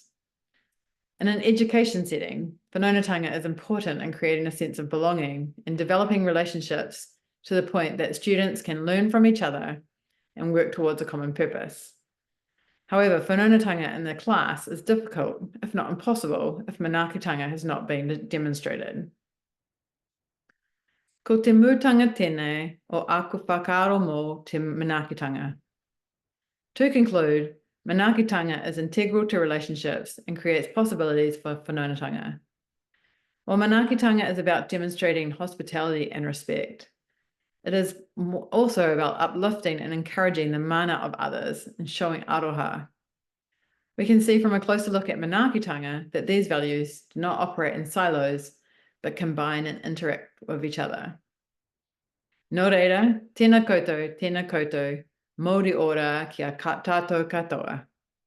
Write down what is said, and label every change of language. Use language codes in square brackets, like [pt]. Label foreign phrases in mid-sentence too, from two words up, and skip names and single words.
[en] In an education setting, whanaungatanga is important in creating a sense of belonging and developing relationships to the point that students can learn from each other and work towards a common purpose. However, whanaungatanga in the class is difficult, if not impossible, if Manaakitanga has not been demonstrated. [mi] Ko te mūtanga tēnei o aku whakaaro mō te Manaakitanga. [en] To conclude, Manaakitanga is integral to relationships and creates possibilities for whanaungatanga. While Manaakitanga is about demonstrating hospitality and respect, it is also about uplifting and encouraging the mana of others and showing aroha. We can see from a closer look at Manaakitanga that these values do not operate in silos, but combine and interact with each other. [mi] Nō reira, tēnā koutou, Māori ora kia tātou katoa.